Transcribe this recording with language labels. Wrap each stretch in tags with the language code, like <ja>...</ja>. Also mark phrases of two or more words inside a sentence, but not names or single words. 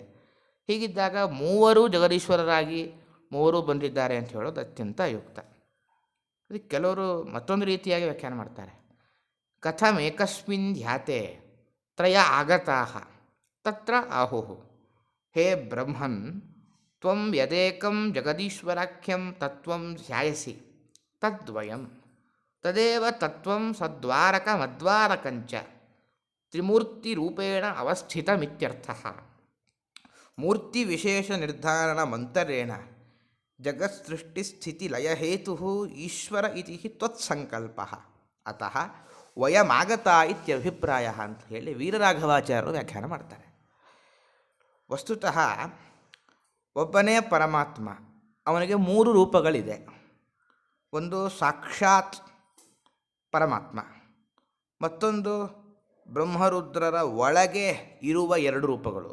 <kn>ಹೀಗಿದ್ದಾಗ ಮೂವರು ಜಗದೀಶ್ವರರಾಗಿ ಮೂವರು ಬಂದಿದ್ದಾರೆ ಅಂತ ಹೇಳೋದು ಅತ್ಯಂತ ಯುಕ್ತ. ಅದಕ್ಕೆ ಕೆಲವರು ಮತ್ತೊಂದು ರೀತಿಯಾಗಿ ವ್ಯಾಖ್ಯಾನ ಮಾಡ್ತಾರೆ.</kn> <sa>ಕಥಂ ಏಕಸ್ಮಿನ್ ಧ್ಯಾತೆ ತ್ರಯ ಆಗತಾಃ ತತ್ರ ಆಹುಃ. ಹೇ ಬ್ರಹ್ಮನ್ ತ್ವಂ ಯದೇಕಂ ಜಗದೀಶ್ವರಾಖ್ಯಂ ತತ್ವಂ ಧ್ಯಾಯಸಿ ತದ್ವಯಂ ತದೇವ ತತ್ವಂ ಸದ್ವಾರಕಮದ್ವಾರಕಂಚ ತ್ರಿಮೂರ್ತಿರೂಪೇಣ ಅವಸ್ಥಿತಮಿತ್ಯರ್ಥಃ. ಮೂರ್ತಿ ವಿಶೇಷ ನಿರ್ಧಾರಣ ಮಂತರೇಣ ಜಗತ್ಸೃಷ್ಟಿಸ್ಥಿತಿಲಯಹೇತು ಈಶ್ವರ ಇತಿ ತ್ವತ್ಸಂಕಲ್ಪ ಅತಃ ವಯಮಾಗತ ಇತ್ಯಭಿಪ್ರಾಯ</sa> <kn>ಅಂತ ಹೇಳಿ ವೀರರಾಘವಾಚಾರ್ಯರು ವ್ಯಾಖ್ಯಾನ ಮಾಡ್ತಾರೆ. ವಸ್ತುತಃ ಒಬ್ಬನೇ ಪರಮಾತ್ಮ, ಅವನಿಗೆ ಮೂರು ರೂಪಗಳಿದೆ. ಒಂದು ಸಾಕ್ಷಾತ್ ಪರಮಾತ್ಮ, ಮತ್ತೊಂದು ಬ್ರಹ್ಮರುದ್ರರ ಒಳಗೆ ಇರುವ ಎರಡು ರೂಪಗಳು.</kn>